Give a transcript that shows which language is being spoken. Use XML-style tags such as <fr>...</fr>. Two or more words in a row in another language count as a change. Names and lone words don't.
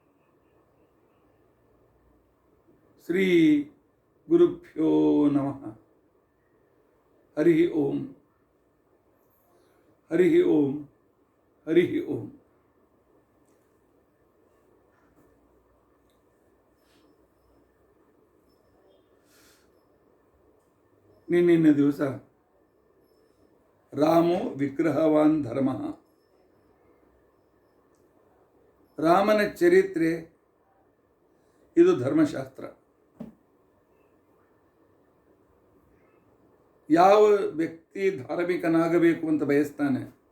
<sa>ಶ್ರೀ ಗುರುಭ್ಯೋ ನಮಃ. ಹರಿ ಓಂ ಹರಿ ಓಂ ಹರಿ ಓಂ.</sa> <kn>ನಿನ್ನಿನ ದಿವಸ</kn> <sa>ರಾಮೋ ವಿಗ್ರಹವಾನ್ ಧರ್ಮ,</sa> <kn>ರಾಮನ ಚರಿತ್ರೆ ಇದು ಧರ್ಮಶಾಸ್ತ್ರ. ಯಾವ ವ್ಯಕ್ತಿ ಧಾರ್ಮಿಕನಾಗಬೇಕು ಅಂತ ಬಯಸ್ತಾನೆ,</kn>